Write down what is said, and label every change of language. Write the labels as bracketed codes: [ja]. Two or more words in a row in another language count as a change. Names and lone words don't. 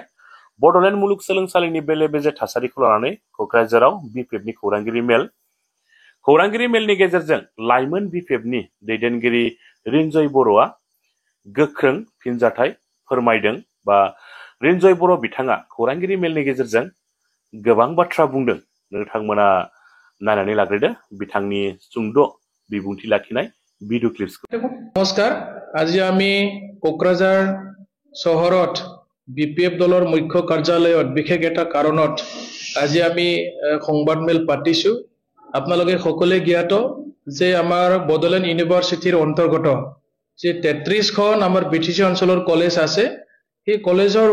[brx] बड'लेण्ड मुलुगसोलोंसालिनि बेले बेजे थासारिखौ लानानै क'क्राझाराव बिपिएफनि खौरांगिरि मेलनि गेजेरजों लाइमोन बिपिएफनि दैदेनगिरि रिन्जय बर'आ गोख्रों फिनजाथाय फोरमायदों बा रिन्जय बर' बिथाङा खौरांगिरि मेलनि गेजेरजों गोबां बाथ्रा बुंदों। नोंथांमोना नायनानै लाग्रोदो बिथांनि सुंद' बिबुंथि लाखिनाय भिडिअ क्लिप्सखौ। [as] नमस्कार, আজি আমি কোকৰাঝাৰ চহৰত বিপিএফ দলৰ মুখ্য কাৰ্যালয়ত বিশেষ এটা কাৰণত আজি আমি সংবাদ মেল পাতিছো। আপোনালোকে সকলোৱে জ্ঞাত যে আমাৰ বডলেণ্ড ইউনিভাৰ্চিটিৰ অন্তৰ্গত যে 33খন আমাৰ বিটিচি অঞ্চলৰ কলেজ আছে, সেই কলেজৰ